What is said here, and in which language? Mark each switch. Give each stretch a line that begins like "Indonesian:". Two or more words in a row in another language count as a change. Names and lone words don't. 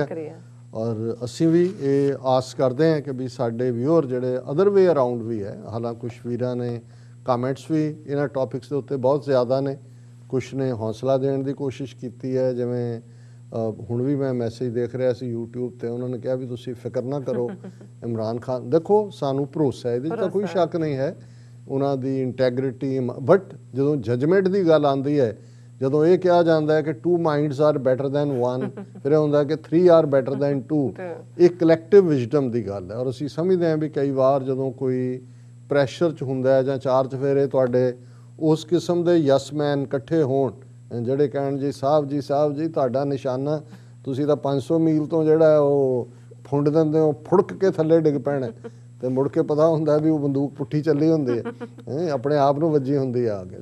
Punjabi: ਔਰ ਅਸੀਂ ਵੀ ਇਹ ਆਸ ਕਰਦੇ ਹਾਂ ਕਿ ਵੀ ਸਾਡੇ ਵਿਊਅਰ ਜਿਹੜੇ
English: other way around
Punjabi: ਵੀ ਹੈ, ਹਾਲਾਂਕਿ ਕੁਛ ਵੀਰਾਂ ਨੇ ਕਾਮੈਂਟਸ ਵੀ ਇਹਨਾਂ ਟੌਪਿਕਸ ਦੇ ਉੱਤੇ ਬਹੁਤ ਜ਼ਿਆਦਾ ਨੇ, ਕੁਛ ਨੇ ਹੌਸਲਾ ਦੇਣ ਦੀ ਕੋਸ਼ਿਸ਼ ਕੀਤੀ ਹੈ। ਜਿਵੇਂ ਹੁਣ ਵੀ ਮੈਂ ਮੈਸੇਜ ਦੇਖ ਰਿਹਾ ਸੀ YouTube 'ਤੇ, ਉਹਨਾਂ ਨੇ ਕਿਹਾ ਵੀ ਤੁਸੀਂ ਫਿਕਰ ਨਾ ਕਰੋ ਇਮਰਾਨ ਖਾਨ, ਦੇਖੋ ਸਾਨੂੰ ਭਰੋਸਾ ਇਹਦੇ 'ਚ ਤਾਂ ਕੋਈ ਸ਼ੱਕ ਨਹੀਂ ਹੈ। ਉਹਨਾਂ ਦੀ ਇੰਟੈਗਰਿਟੀ। ਬਟ ਜਦੋਂ ਜਜਮੈਂਟ ਦੀ ਗੱਲ ਆਉਂਦੀ ਹੈ, ਜਦੋਂ ਇਹ ਕਿਹਾ ਜਾਂਦਾ ਹੈ ਕਿ
English: 2 minds are better than 1,
Punjabi: ਫਿਰ ਇਹ ਹੁੰਦਾ ਕਿ
English: 3 are better than 2,
Punjabi: ਇਹ
English: collective wisdom
Punjabi: ਦੀ ਗੱਲ ਹੈ। ਔਰ ਅਸੀਂ ਸਮਝਦੇ ਹਾਂ ਵੀ ਕਈ ਵਾਰ ਜਦੋਂ ਕੋਈ ਪ੍ਰੈਸ਼ਰ 'ਚ ਹੁੰਦਾ ਹੈ ਜਾਂ 4 ਚੁਫੇਰੇ ਤੁਹਾਡੇ ਉਸ ਕਿਸਮ ਦੇ ਯਸਮੈਨ ਇਕੱਠੇ ਹੋਣ, ਜਿਹੜੇ ਕਹਿਣ ਜੀ ਸਾਹਿਬ ਜੀ ਤੁਹਾਡਾ ਨਿਸ਼ਾਨਾ, ਤੁਸੀਂ ਤਾਂ 500 ਮੀਲ ਤੋਂ ਜਿਹੜਾ ਉਹ ਫੁੰਡ ਦਿੰਦੇ ਹੋ, ਫੁੜਕ ਕੇ ਥੱਲੇ ਡਿੱਗ ਪੈਣਾ, ਤੇ ਮੁੜ ਕੇ ਪਤਾ ਹੁੰਦਾ ਵੀ ਉਹ ਬੰਦੂਕ ਪੁੱਠੀ ਚੱਲੀ ਹੁੰਦੀ ਹੈ, ਆਪਣੇ ਆਪ ਨੂੰ ਵੱਜੀ ਹੁੰਦੀ ਆ ਕੇ।